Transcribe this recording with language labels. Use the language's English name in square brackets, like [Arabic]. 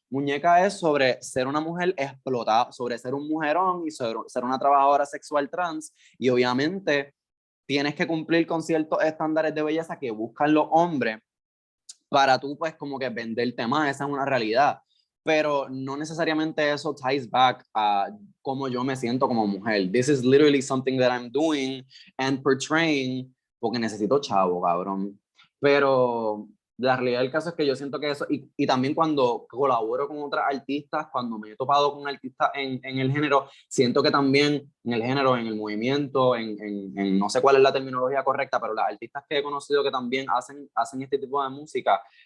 [Spanish] Muñeca es sobre ser una mujer explotada, sobre ser un mujerón y sobre ser una trabajadora sexual trans, y obviamente tienes que cumplir con ciertos estándares de belleza que buscan los hombres para tú pues como que venderte más, esa es una realidad, pero no necesariamente eso [English] ties back [Spanish] a cómo yo me siento como mujer. [English] This is literally something that I'm doing and portraying [Spanish] porque necesito chavo, cabrón. Pero la realidad del caso es que yo siento que eso, y también cuando colaboro con otras artistas, cuando me he topado con artistas en el género, siento que también en el género, en el movimiento, en no sé cuál es la terminología correcta, pero las artistas que he conocido que también hacen este tipo de música,